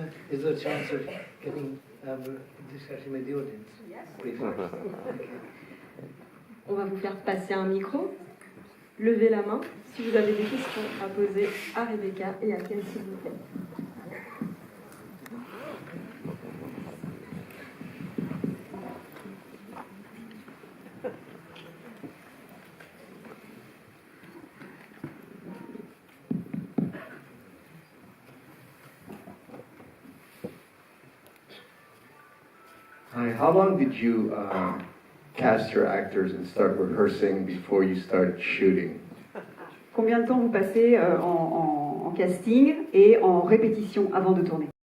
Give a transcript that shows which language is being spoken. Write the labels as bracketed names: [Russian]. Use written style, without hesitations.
[English] Is there a chance of getting discussion with the audience? Yes. Please. [French] On va vous faire passer un micro. Levez la main si vous avez des questions à poser à Rebecca et à Ken, s'il vous plaît. [English] Hi, how long did you cast your actors and start rehearsing before you started shooting? [French] Combien de temps vous passez en casting et en répétition avant de tourner?